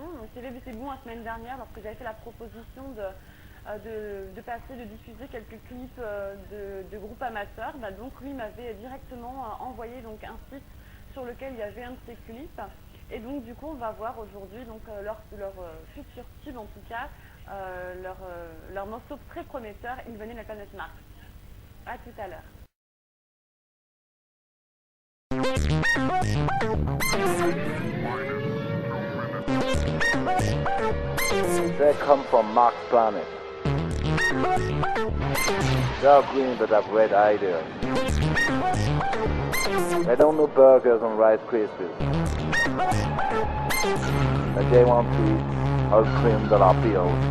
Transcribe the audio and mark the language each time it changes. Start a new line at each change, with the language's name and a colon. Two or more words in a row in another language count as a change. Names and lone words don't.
French: Donc TV Zébulon la semaine dernière, lorsque j'avais fait la proposition de passer, de diffuser quelques clips de groupes amateurs. Donc lui m'avait directement envoyé donc un site sur lequel il y avait un de ses clips. Et donc du coup on va voir aujourd'hui donc leur futur tube, en tout cas leur morceau très prometteur. Il venait de la planète Mars. À tout à l'heure.
English: They come from Mars planet. They are green but have red ideas. They don't know burgers and Rice Krispies. But they want to eat all cream de la pills.